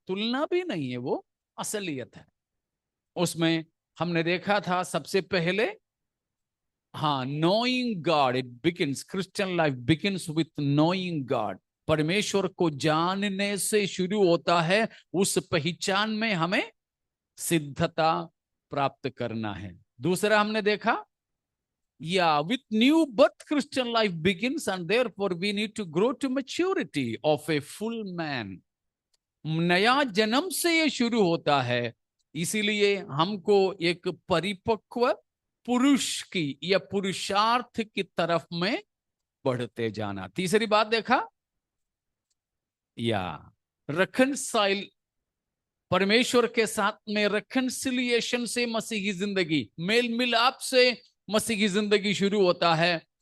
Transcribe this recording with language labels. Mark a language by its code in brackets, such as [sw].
[hi] तुलना भी नहीं है, वो असलियत है। उसमें हमने देखा था सबसे पहले, हाँ, [en] Knowing God. It begins, Christian life begins with knowing God. [hi] परमेश्वर को जानने से शुरू होता है। उस पहचान में हमें सिद्धता प्राप्त करना है। दूसरा हमने देखा, [en] with new birth Christian life begins, and therefore we need to grow to maturity of a full man. [hi] नया जन्म से ये शुरू होता है, इसीलिए हमको एक परिपक्व पुरुष की या पुरुषार्थ की तरफ में बढ़ते जाना। तीसरी बात देखा, reconcile, परमेश्वर के साथ में reconciliation से मसीही जिंदगी, मेल मिलाप से मसीही जिंदगी शुरू होता है।